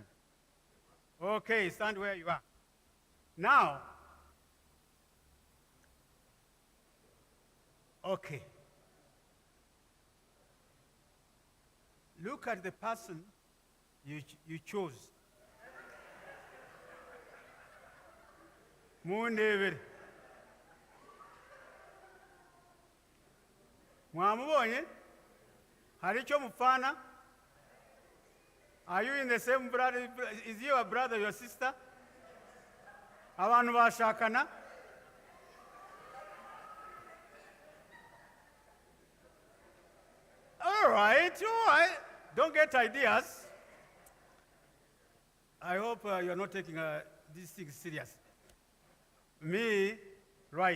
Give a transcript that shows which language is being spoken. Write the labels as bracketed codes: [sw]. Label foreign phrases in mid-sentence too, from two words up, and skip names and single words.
[en] Okay, stand where you are. Now, okay. Look at the person you chose. [rw] Mundebere. Mwamubonye? Hari icyo mupfana? [en] Are you in the same brother? Is your brother your sister? [rw] Abantu bashakana? [en] All right. Don't get ideas. I hope you're not taking these things serious. Me, right.